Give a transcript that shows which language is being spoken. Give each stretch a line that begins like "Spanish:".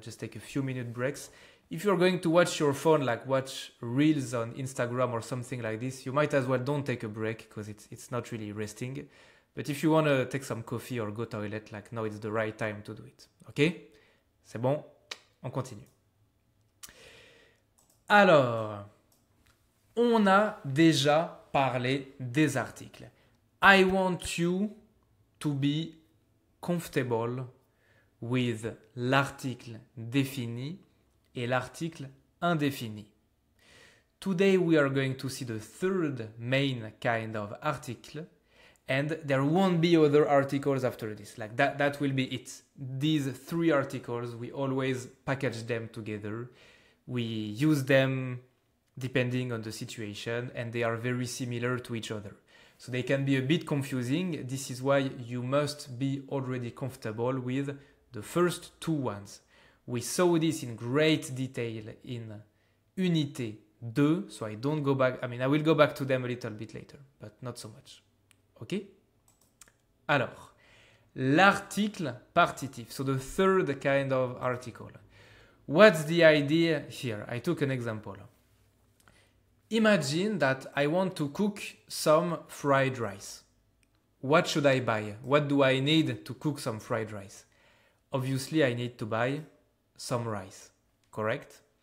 English: Just take a few minute breaks. If you're going to watch your phone, like watch reels on Instagram or something like this, you might as well don't take a break because it's not really resting. But if you want to take some coffee or go toilet, like now it's the right time to do it.
French: Ok? C'est bon? On continue. Alors, on a déjà parlé des articles.
English: I want you to be comfortable with
French: l'article défini et l'article indéfini.
English: Today we are going to see the third main kind of article, and there won't be other articles after this. Like that will be it. These three articles, we always package them together. We use them depending on the situation, and they are very similar to each other. So they can be a bit confusing. This is why you must be already comfortable with the first two ones. We saw this in great detail in Unité 2, so I don't go back. I mean, I will go back to them a little bit later, but not so much. Ok?
French: Alors, l'article partitif.
English: So the third kind of article. What's the idea here? I took an example. Imagine that I want to cook some fried rice. What should I buy? What do I need to cook some fried rice? Obviously, I need to buy some rice, correct?